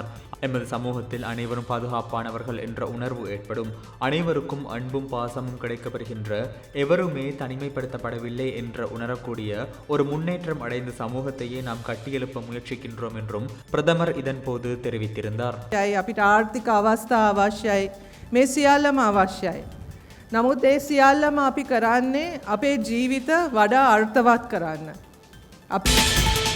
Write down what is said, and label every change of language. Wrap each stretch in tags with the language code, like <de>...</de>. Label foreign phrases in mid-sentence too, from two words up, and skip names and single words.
<ta>எமது சமூகத்தில் அனைவரும் பாதுகாப்பானவர்கள் என்ற உணர்வு ஏற்படும். அனைவருக்கும் அன்பும் பாசமும் கிடைக்கப்பெறுகின்ற, எவருமே தனிமைப்படுத்தப்படவில்லை என்று உணரக்கூடிய ஒரு முன்னேற்றம் அடைந்த சமூகத்தையே நாம் கட்டியெழுப்ப முயற்சிக்கின்றோம் என்றும் பிரதமர் இதன் போது தெரிவித்திருந்தார்.</ta> <si>අපිට ආර්ථික අවස්ථා අවශ්‍යයි. මේ සියල්ලම අවශ්‍යයි. නමුත් ඒ සියල්ලම අපි කරන්නේ අපේ ජීවිත වඩා අර්ථවත් කරන්න.</si>